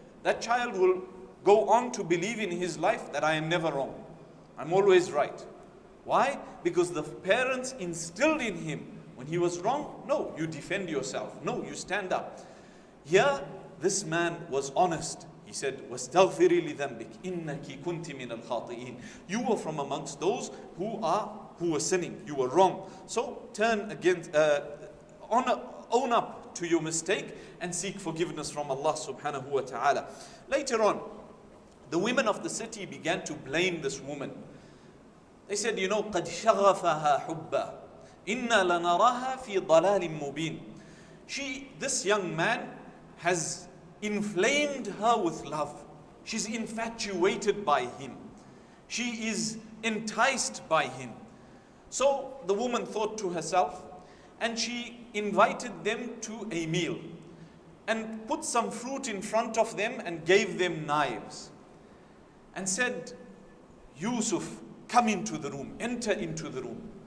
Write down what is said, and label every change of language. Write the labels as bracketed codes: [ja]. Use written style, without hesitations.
[en] That child will go on to believe in his life that I am never wrong. I'm always right. Why? Because the parents instilled in him, when he was wrong, no, you defend yourself. No, you stand up. Here, this man was honest. He said, [ar] وَاسْتَغْفِرِي لِذَنْبِكِ إِنَّكِ كُنْتِ مِنَ الْخَاطِئِينَ. [en] You were from amongst those who were sinning. You were wrong. So turn against, own up to your mistake and seek forgiveness from Allah subhanahu wa ta'ala. Later on, the women of the city began to blame this woman. They said, you know, [ar] قَدْ شَغَفَهَا حُبًّا إِنَّا لَنَرَاهَا فِي ضَلَالٍ مُبِينٍ. [en] This young man has inflamed her with love. She's infatuated by him. She is enticed by him. So the woman thought to herself, and she invited them to a meal and put some fruit in front of them and gave them knives and said, Yusuf, come into the room, enter into the room.